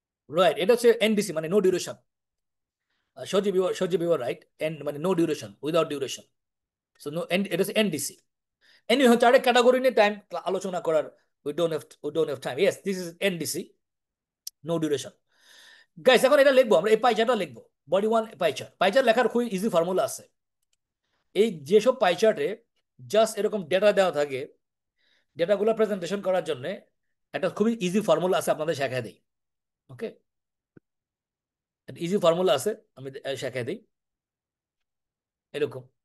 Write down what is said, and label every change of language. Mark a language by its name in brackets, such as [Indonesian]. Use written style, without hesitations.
[Bangla] Right, এটা হচ্ছে NDC, মানে no duration. Sajib you right, and মানে no duration, without duration. So no, এটা হচ্ছে এনডিসি। এনি হচ্ছে আরেক ক্যাটাগরি নিয়ে টাইম আলোচনা করার [English] we don't have time. Yes, this is NDC, no duration. [Bangla] Guys, এখন এটা লিখবো আমরা, এই পাইচারটা লিখবো। বডি ওয়ান পাইচার লেখার খুবই ইজি ফর্মুলা আছে। এই যেসব পাইচার্টে জাস্ট এরকম ডেটা দেওয়া থাকে, ডেটাগুলো প্রেজেন্টেশন করার জন্য একটা খুবই ইজি ফর্মুলা আছে, আপনাদের শেখায় দিই। ওকে, ইজি ফর্মুলা আছে, আমি শেখায় দিই এরকম।